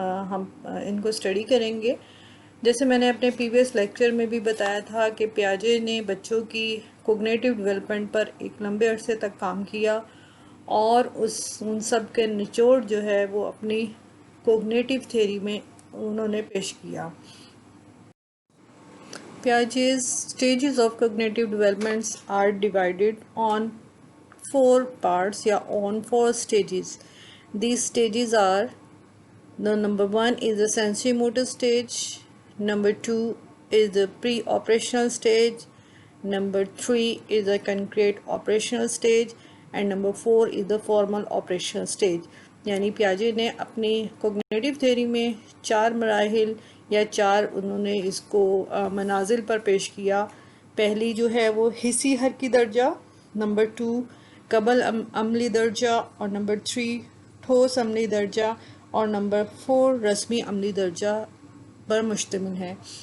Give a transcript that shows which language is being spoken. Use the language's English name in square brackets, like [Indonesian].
[Urdu] ہم ان کو اسٹڈی کریں گے۔ جیسے میں نے اپنے پریویس لیکچر میں بھی بتایا تھا کہ پیاجے نے بچوں کی کوگنیٹیو ڈیولپمنٹ پر ایک لمبے عرصے تک کام کیا، اور ان سب کے نچوڑ جو ہے وہ اپنی کوگنیٹیو تھیوری میں انہوں نے پیش کیا۔ [English] Piaget's stages of cognitive developments are divided on four parts [Urdu] یا [English] on four stages. These stages are: the number one is the sensory motor stage, number two is the pre-operational stage, number three is the concrete operational stage, and number four is the formal operational stage. [Urdu] یعنی پیاجے نے اپنی cognitive theory میں چار مراحل یا چار انہوں نے اس کو منازل پر پیش کیا۔ پہلی جو ہے وہ حسی حرکی درجہ، نمبر 2 قبل عملی درجہ، اور نمبر 3 ٹھوس عملی درجہ، اور نمبر 4 رسمی عملی درجہ پر مشتمل ہے۔